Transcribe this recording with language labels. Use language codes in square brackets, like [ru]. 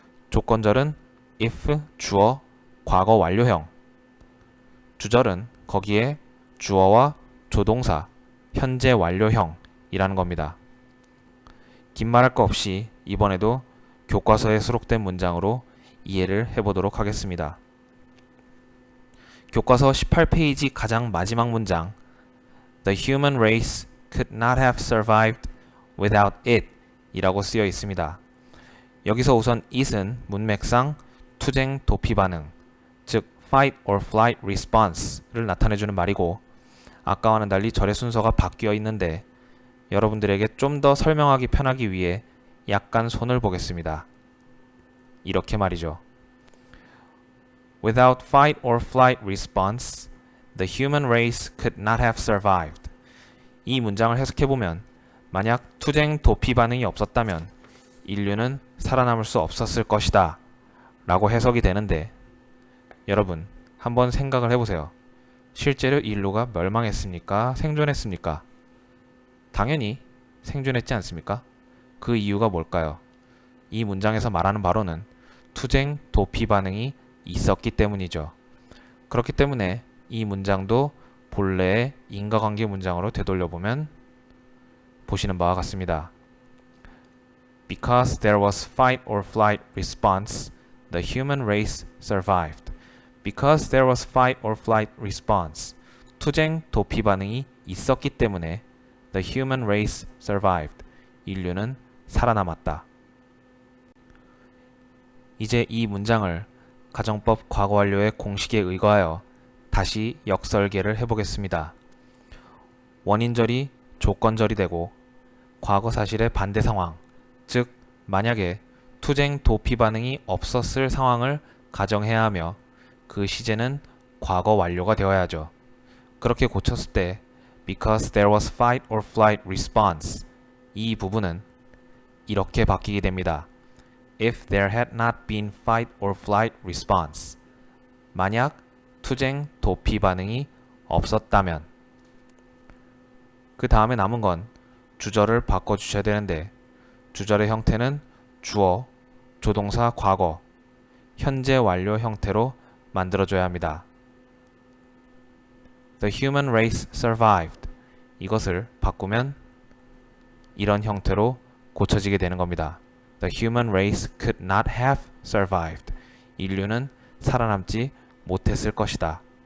[ko] 조건절은 if 주어 과거 완료형, 주절은 거기에 주어와 조동사 현재 완료형이라는 겁니다. 긴 말할 거 없이 이번에도 교과서에 수록된 문장으로 이해를 해보도록 하겠습니다. 교과서 18페이지 가장 마지막 문장 [en] The human race could not have survived without it [ko] 이라고 쓰여 있습니다. 여기서 우선 it은 문맥상 투쟁 도피 반응, 즉 [en] fight or flight response [ko] 를 나타내주는 말이고 아까와는 달리 절의 순서가 바뀌어 있는데 여러분들에게 좀 더 설명하기 편하기 위해 약간 손을 보겠습니다. 이렇게 말이죠. [en] Without fight or flight response, the human race could not have survived. [ko] 이 문장을 해석해보면 만약 투쟁 도피 반응이 없었다면 인류는 살아남을 수 없었을 것이다 라고 해석이 되는데 여러분 한번 생각을 해보세요. 실제로 인류가 멸망했습니까? 생존했습니까? 당연히 생존했지 않습니까? 그 이유가 뭘까요? 이 문장에서 말하는 바로는 투쟁 도피 반응이 있었기 때문이죠. 그렇기 때문에 이 문장도 본래의 인과관계 문장으로 되돌려보면 보시는 바와 같습니다. [en] Because there was fight or flight response, the human race survived. Because there was fight or flight response, [ko] 투쟁 도피 반응이 있었기 때문에 [en] the human race survived. [ko] 인류는 살아남았다. 이제 이 문장을 가정법 과거 완료의 공식에 의거하여 다시 역설계를 해보겠습니다. 원인절이 조건절이 되고 과거 사실의 반대 상황, 즉 만약에 투쟁 도피 반응이 없었을 상황을 가정해야 하며 그 시제는 과거 완료가 되어야죠. 그렇게 고쳤을 때 [en] because there was fight or flight response [ko] 이 부분은 이렇게 바뀌게 됩니다. [en] If there had not been fight or flight response [ko] 만약 투쟁 도피 반응이 없었다면 그 다음에 남은 건 주절을 바꿔주셔야 되는데 주절의 형태는 주어, 조동사 과거, 현재 완료 형태로 만들어줘야 합니다. [en] The human race survived [ko] 이것을 바꾸면 이런 형태로 고쳐지게 되는 겁니다. [en] The human race could not have survived [ko] 인류는 살아남지 못했을 것이다.